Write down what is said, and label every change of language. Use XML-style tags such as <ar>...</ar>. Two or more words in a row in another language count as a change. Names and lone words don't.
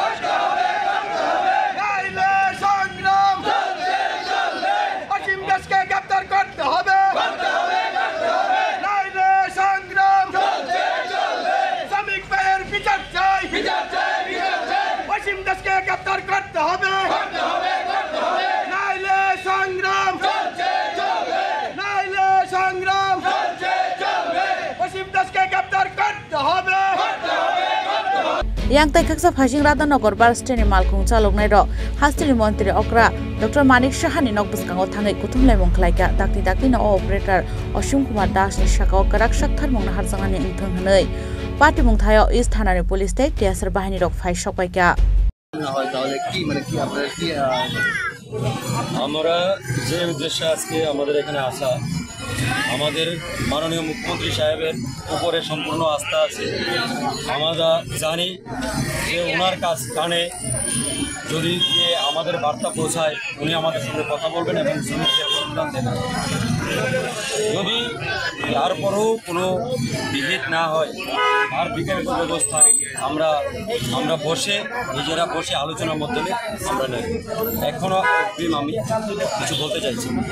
<bn>নাইলে সংগ্রাম অসীম দাসকে গ্রেফতার করতে হবে, নাইলে সংগ্রাম শ্রমিক ভাইয়ের বিচার চাই, অসীম দাসকে গ্রেফতার করতে হবে, নাইলে সংগ্রাম নাইলে সংগ্রাম অসীম দাসকে গ্রেফতার করতে হবে।</bn> <trp>Yang tai kaksa phajing Radhanagor bus stand malkhung chaloknai ro hastili montri okra Dr. Manik Shahani nok buskango thangai kutum laimong khlaika dakti na operator Ashim Kumar Das ni sakao karak sakthar mongna harjangani ingthang hanei party mungthayo East Thanani police tei tiasar bahini rok phai sokpaika</trp> <bn>আমরা যে উদ্দেশ্যে আজকে আমাদের এখানে আসা আমাদের মাননীয় মুখ্যমন্ত্রী সাহেবের উপরে সম্পূর্ণ আস্থা আছে আমরা জানি যে ওনার কানে যদি আমাদের বার্তা পৌঁছায় উনি আমাদের সঙ্গে কথা বলবেন এবং শ্রমিকদের অনুদান দেবেন যদি তারপরেও কোনো বিহিত না হয় আর বিকল্প ব্যবস্থা আমরা নিজেরা বসে আলোচনার মাধ্যমে আমরা নেই এখনও আমি কিছু বলতে চাইছি</bn>